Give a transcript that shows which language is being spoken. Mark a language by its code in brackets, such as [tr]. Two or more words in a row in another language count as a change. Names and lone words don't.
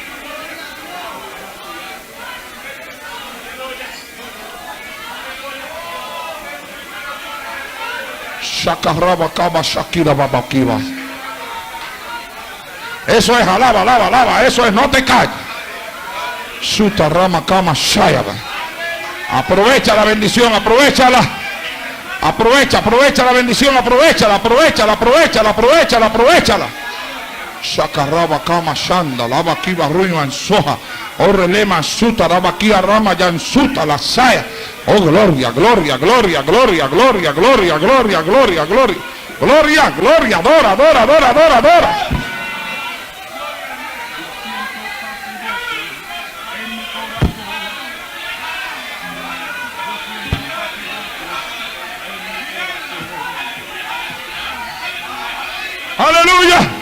[es] Eso es, alaba, alaba, alaba. Eso es, no te calles. Aprovecha la bendición, aprovechala. Aprovecha la bendición, aprovechala. Shakaraba kama shanda, lava kiba ruima soja, orelema suta, lava kia rama yansuta la saya. Oh, gloria, gloria, gloria, gloria, gloria, gloria, gloria, gloria, gloria, gloria, gloria, adora, adora, adora, adora, adora. Aleluya.